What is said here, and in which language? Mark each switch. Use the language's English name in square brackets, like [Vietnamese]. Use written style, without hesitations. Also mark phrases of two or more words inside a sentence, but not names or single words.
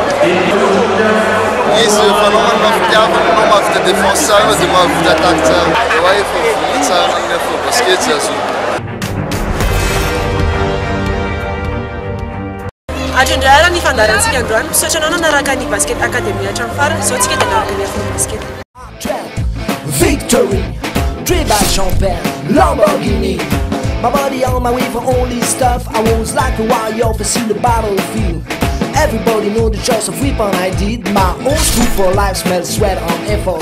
[Malagasy] izy fanaovana mafitiavana anao mavita défense tsara dia mavita attaque tsara efa vola tsara amin'ny afrobasket azo Atrendrara ny fandarantsika androany misaotra anao nanaraka ny basket academy hatramin'ny farany zao tsika dia naraka ny afro basket. [English] Victory, drive by champagne, Lamborghini. My body on my way for all this stuff. I was like a warrior facing the battlefield. Everybody know the choice of weapon I did. My old school for life smells sweat on effort.